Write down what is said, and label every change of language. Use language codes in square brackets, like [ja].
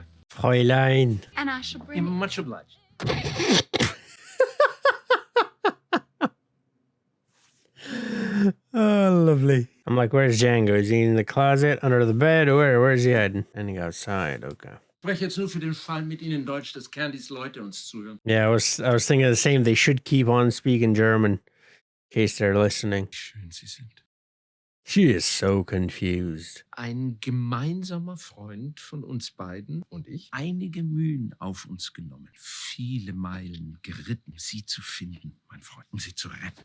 [de] Fräulein. [en] And I shall bring Much obliged. Oh, lovely. I'm like, where's Django? Is he in the closet, under the bed, or where's he hiding? And he outside, okay. [de] Spreche jetzt nur für den Fall mit Ihnen Deutsch, dass Candys Leute uns zuhören. [en] Yeah, I was thinking the same. They should keep on speaking German. case they're listening. [de] Schön Sie sind. [en] She is so confused. [de] Ein gemeinsamer Freund von uns beiden und ich einige Mühen auf uns genommen. Viele Meilen geritten, um Sie zu finden, mein Freund, um Sie zu retten.